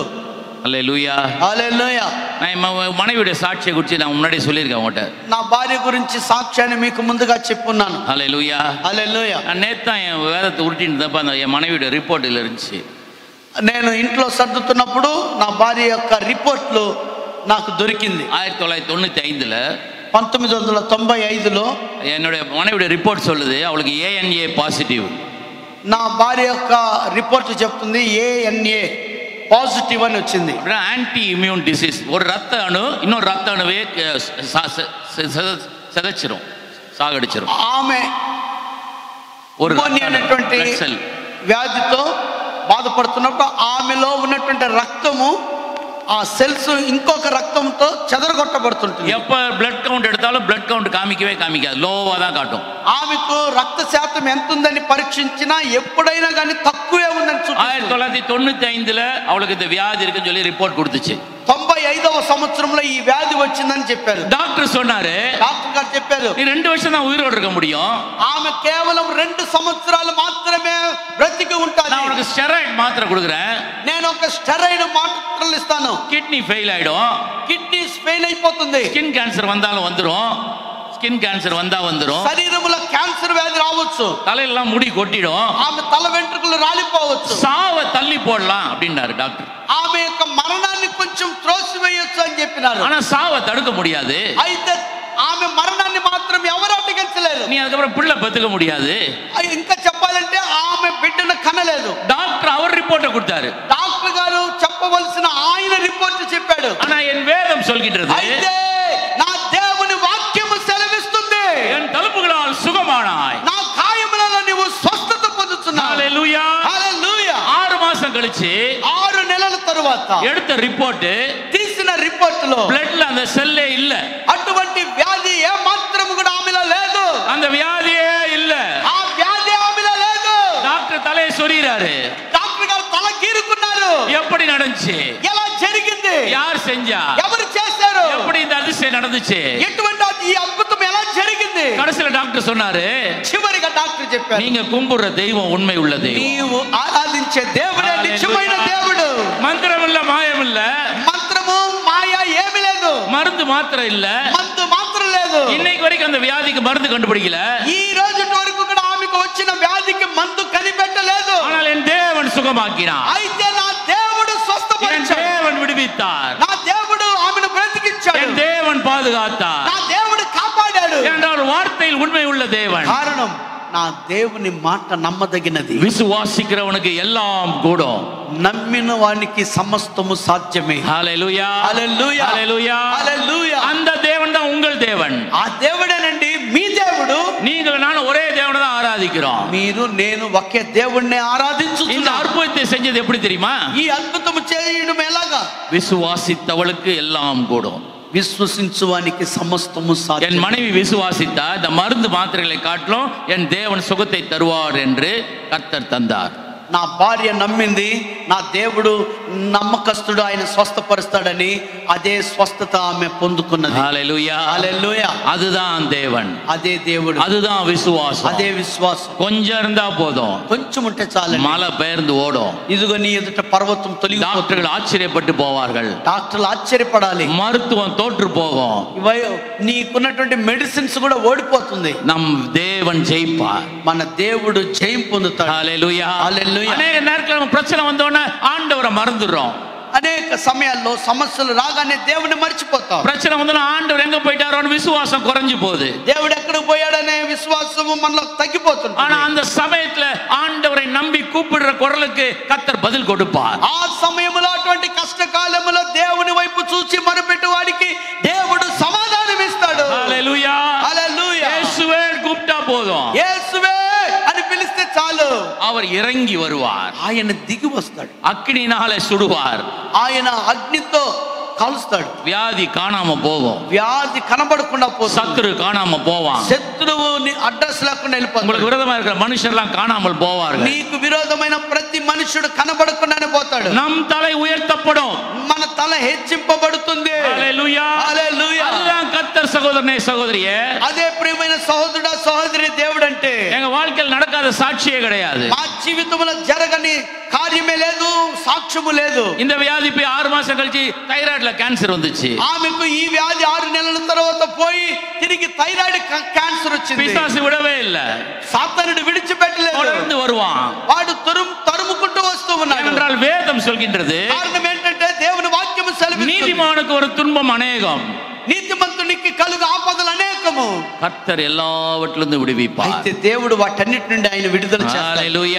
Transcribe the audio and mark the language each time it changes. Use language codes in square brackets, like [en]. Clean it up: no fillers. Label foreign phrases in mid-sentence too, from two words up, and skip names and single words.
[te] హల్లెలూయా. హల్లెలూయా. [ta] நான் மனைவியுடைய சாட்சியை குறித்து நான் முன்னாடி சொல்லியிருக்கேன் உங்கள்கிட்ட. [te] నా భార్య గురించి సాక్ష్యాన్ని మీకు ముందుగా చెప్పున్నాను. హల్లెలూయా. హల్లెలూయా. [ta] நான் நேத்து தான் என் வேதத்தை உருட்டின்னு தப்ப அந்த என் மனைவியுடைய ரிப்போர்ட்டில் இருந்துச்சு. [te] నేను ఇంట్లో సర్దుతున్నప్పుడు నా భార్య యొక్క రిపోర్ట్లు నాకు దొరికింది. [ta] 1995ல [te] 1995లో [ta] என்னுடைய மனைவியுடைய ரிப்போர்ட் சொல்லுது அவளுக்கு [en] ANA positive. [te] నా భార్య యొక్క రిపోర్ట్ చెప్తుంది [en] ANA positive [te] అని వచ్చింది. [en] anti immune disease. [ta] ஒரு ரத்த அணு இன்னொரு ரத்த அணுவே சிதைச்சிரும், சாகடிச்சிரும். [te] ఆమె [ta] ஒரு [te] అనేటువంటి వ్యాధితో బాధపడుతున్నప్పుడు ఆమెలో ఉన్నటువంటి రక్తము ఆ సెల్స్ ఇంకొక రక్తంతో చెదరగొట్టబడుతుంటుంది. [ta] எப்ப [en] blood count [ta] எடுத்தாலும் [en] blood count [ta] காமிக்கவே காமிக்காது, லோவா தான் காட்டும். [te] ఆమెకు రక్త శాతం ఎంత ఉందని పరీక్షించినా ఎప్పుడైనా కానీ తక్కువే ఉందని చూపిస్తుంది. [ta] 1995ல அவளுக்கு இந்த வியாதி இருக்குன்னு சொல்லி ரிப்போர்ட் கொடுத்துச்சு. [te] 95వ సంవత్సరంలో ఈ వ్యాధి వచ్చిందని చెప్పారు. [ta] డాక్టర్ சொன்னாரு, [te] డాక్టర్ గారు చెప్పారు, [ta] நீ 2 வருஷம் தான் உயிரோட இருக்க முடியும். [te] ఆమె కేవలం 2 సంవత్సరాలు మాత్రమే బ్రతికి ఉంటుంది. [ta] நான் உனக்கு ஸ்டெராய்డ్ மாத்திரை கொடுக்குறேன், [te] నేను ఒక స్టెరాయిడ్ మాత్రలు ఇస్తాను. [en] kidney fail [ta] ஆயிடும், [en] kidneys fail [te] అయిపోతుంది, [en] skin cancer [ta] வந்தாலும் வந்துரும், [en] skin cancer [ta] வந்தா வந்துரும், [te] శరీరంలో క్యాన్సర్ వ్యాధి రావచ్చు, [ta] தலையெல்லாம் முடி கொட்டிடும், [te] ఆమె తల వెంట్రుకలు రాలిపోవచ్చు, [ta] சாவை தள்ளி போடலாம் அப்படின்னாரு டாக்டர். [te] ఆమె యొక్క మరణాన్ని కొంచెం త్రోసివేయొచ్చు అని చెప్పినారు. [ta] ஆனா சாவை தடுக்க முடியாது. [te] అయితే ఆమె మరణాన్ని మాత్రం ఎవరు అడ్డగించలేరు. [ta] நீ அதுக்கப்புறம் பிள்ளை பெத்துக்க முடியாது. [te] ఇంకా చెప్పాలంటే ఆమె బిడ్డను కనలేదు. [ta] டாக்டர் அவர் ரிப்போர்ட்டை கொடுத்தாரு. [te] డాక్టర్ గారు చెప్పవలసిన ఆయన రిపోర్ట్ చెప్పాడు. [ta] ஆனா என் வேதம் சொல்கின்றது, [te] అయితే నా దేవుని వాక్యము సెలవిస్తుంది, [ta] என் தழும்புகளால் சுகமானாய், [te] నా గాయములలో నీవు స్వస్థత పొందుతున్నావు. [ta] ஹalleluya. [te] హల్లెలూయా. [ta] 6 మాసం கழிச்சு [te] 6 నెలల తరువాత [ta] எடுத்த ரிப்போர்ட், [te] తీసిన రిపోర్ట్ లో [ta] பிளட்ல அந்த செல்லே இல்ல, [te] అటువంటి వ్యాధి ఏ మాత్రం కూడా ఆమెలో లేదు, [ta] அந்த வியாதியே இல்ல. [te] ఆ వ్యాధి ఆమెలో లేదు. [ta] டாக்டர் தலையை சொறிறாரு. [te] డాక్టర్ గారు తల గీరుకున్నారు. [ta] எப்படி நடந்துச்சு, [te] ఎలా జరిగింది, [ta] யார் செஞ்சா, [te] ఎవరు చేశారు, [ta] எப்படி இந்த அதிசயம் நடந்துச்சு, [te] ఎటువంటి ఈ అద్భుతం ఎలా జరిగింది. [ta] கடைசில டாக்டర్ சொன்னாரு, [te] చివరిగా డాక్టర్ చెప్పారు, [ta] நீங்க கும்பிடுற தெய்வம் உண்மை உள்ள தெய்வம், [te] నీవు ఆరాధించే దేవుడే నిజమైన దేవుడు. [ta] மந்திரம் இல்ல, மாயம் இல்ல, [te] మంత్రము మాయ ఏమీ లేదు, [ta] மருந்து மாத்திரை இல்ல. [te] మందు మాత్రం లేదు. [ta] இன்னைக்கு வரைக்கும் அந்த வியாதிக்கு மருந்து கண்டுபிடிக்கல. [te] ఈ రోజు వరకు కూడా ఆమెకు వచ్చిన వ్యాధికి మందు కనిపెట్టలేదు. [ta] ஆனால் என் தேவன் சுகமாக்கினார், [te] అయితే నా దేవుడు [ta] என் [te] స్వస్థపరిచాడు, [ta] தேவன் விடுவித்தார், [te] నా దేవుడు ఆమెను బ్రతికించాడు, [ta] என் தேவன் பாதுகாத்தார். [te] నా దేవుడు కాపాడాడు. [ta] என்றால் வார்த்தையில் உண்மை உள்ள தேவன். [te] కారణం నా దేవుని మాట నమ్మదగినది. [ta] விசுவாசிக்கிறவனுக்கு எல்லாம் கூடும். [te] నమ్మిన వానికి సమస్తము సాధ్యమే. [ta] ஹalleluya, [te] హల్లెలూయా, [ta] ஹalleluya, [te] హల్లెలూయా. [ta] அந்த தேவன் தான் உங்கள் தேவன். [te] ఆ దేవుడేనండి మీ దేవుడు. [ta] நீங்கள் நான் ஒரே தேவனை தான் ஆராதிக்கிறோம். [te] మీరు నేను ఒకే దేవుణ్ణి [ta] இந்த [te] ఆరాధించుచున్నాం. [ta] அற்புதத்தை செஞ்சது எப்படி தெரியுமா? [te] ఈ అద్భుతము చేయడం ఎలాగా? [ta] விசுவாசித்தவளுக்கு எல்லாம் கூடும். [te] విశ్వసించువానికి సమస్తము [ta] என் [te] సాధ్యం. [ta] மனைவி விசுவாசித்தா இந்த மருந்து மாத்திரைகளை காட்டிலும் என் தேவன் சுகத்தை தருவார் என்று கர்த்தர் தந்தார். [te] నా భార్య నమ్మింది, నా దేవుడు నమ్మకస్తుడు, ఆయన స్వస్థపరుస్తాడని. అదే స్వస్థత ఆమె పొందుకున్నది. [ta] ஹalleluya, [te] హల్లెలూయా. [ta] அதுதான் தேவன், [te] అదే దేవుడు, [ta] அதுதான் விசுவாசம். [te] అదే విశ్వాసం. [ta] கொஞ்சம் இருந்தா போதும், [te] కొంచెం ఉంటే చాలు, [ta] மலை பெயர்ந்து ஓடும். [te] ఇదిగో నీ ఎదుట పర్వతం తొలగిపోతుంది. [ta] டாக்டர்கள் ఆశ్చర్యப்பட்டு போவார்கள், [te] డాక్టర్లు ఆశ్చర్యపడాలి. [ta] மருத்துவம் தோற்று போகும், [te] నీకున్నటువంటి మెడిసిన్స్ కూడా ఓడిపోతుంది. [ta] நம் தேவன் ஜெயிப்பார். [te] మన దేవుడు జయం పొందుతాడు. [ta] ஹalleluya, [te] హల్లెలూయా. [ta] அநேக நேரத்துல நம்ம பிரச்சனை வந்தோடனே ஆண்டவரை மறந்துடுறோம். [te] అనేక సమయాల్లో సమస్యలు రాగానే దేవుని మర్చిపోతాం. [ta] பிரச்சனை வந்தோன்னா ஆண்டவர் எங்க போயிட்டாரோன்னு விசுவாசம் குறைஞ்சு போகுது. [te] దేవుడు ఎక్కడికి పోయాడనే విశ్వాసము మనలో తగ్గిపోతుంది. [ta] ஆனா அந்த சமயத்துல ஆண்டவரை நம்பி கூப்பிடுற குரலுக்கு கர்த்தர் பதில் கொடுப்பார். [te] ఆ సమయంలో అటువంటి కష్టకాలంలో దేవుని వైపు చూసి మొరపెట్టు వాడికి దేవుడు సమాధానం ఇస్తాడు. [ta] ஹalleluya, [te] హల్లెలూయా. [ta] இயேசுவே கூப்பிட்டா போதும், [te] యేసువే అని పిలిస్తే చాలు, [ta] அவர் இறங்கி வருவார். [te] ఆయన దిగి వస్తాడు. [ta] அக்கினினாலே சுடுவார். [te] ఆయన అగ్నితో కాలుస్తాడు. [ta] வியாதி காணாம போகும், [te] వ్యాధి కనబడకుండా పోతుంది. [ta] சத்துரு காணாம போவான், [te] శత్రువుని అడ్రస్ లేకుండా వెళ్ళిపోతాడు. [ta] உங்களுக்கு விரோதமா இருக்கிற மனுஷர்லாம் காணாமல் போவார்கள். [te] నీకు విరోధమైన ప్రతి మనుషుడు కనబడకుండానే పోతాడు. [ta] நம் தலை உயர்த்தப்படும், [te] మన తల హెచ్చింపబడుతుంది. [ta] ஹalleluya, [te] హల్లెలూయా. [ta] அதுதான் கர்த்தர். சகோதரனே சகோதரியே, [te] అదే ప్రియమైన సహోదరుడా సహోదరి, దేవుడు అంటే [ta] எங்க வாழ்க்கையில் நடக்காத சாட்சியே கிடையாது. [te] మా జీవితంలో జరగని కార్యమే లేదు, సాక్ష్యము లేదు. [ta] இந்த வியாதி போய் 6 மாசம் கழிச்சு தைராய்டுல கேன்சர் வந்துச்சு. [te] ఆమెకు ఈ వ్యాధి 6 నెలల తర్వాత పోయి తిరిగి [en] thyroid cancer [te] వచ్చింది. [ta] பிசாசு விடவே இல்ல, [te] సాతానుడు విడిచిపెట్టలేదు. [ta] தொடர்ந்து வருவான். [te] వాడు తరుముకుంటూ వస్తూ ఉన్నాడు. [ta] ஏனென்றால் வேதம் சொல்கின்றது, [te] కారణం ఏంటంటే దేవుని వాక్యము సెలవిస్తుంది, [ta] நீதிமானுக்கு ஒரு துன்பம் அநேகம், [te] నీతిమంతునికి కలుగు ఆపదలు అనేకము, [ta] கர்த்தர் எல்லாவற்றிலிருந்து விடுவிப்பார். [te] అయితే దేవుడు వాటన్నిటి నుండి ఆయన విడుదల చేస్తాడు. [ta] ஹalleluya,